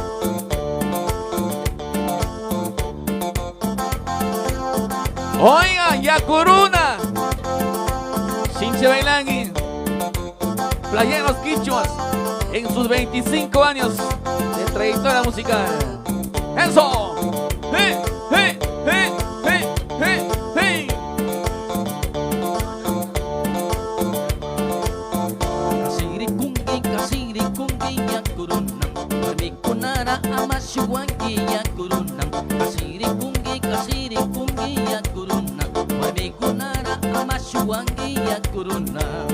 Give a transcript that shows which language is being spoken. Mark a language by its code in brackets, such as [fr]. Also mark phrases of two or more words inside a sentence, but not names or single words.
[es] Oiga, Yacuruna, Chinche Bailangui, Playeros Quichuas, en sus 25 años de trayectoria musical. ¡Eso! ¡Hey, hey, hey, hey, hey, hey! [qu] Kasirikungi Yacuruna, Warmikunara Amashuwangi Yacuruna, Kasirikungi Yacuruna, Warmikunara Amashuwangi Yacuruna.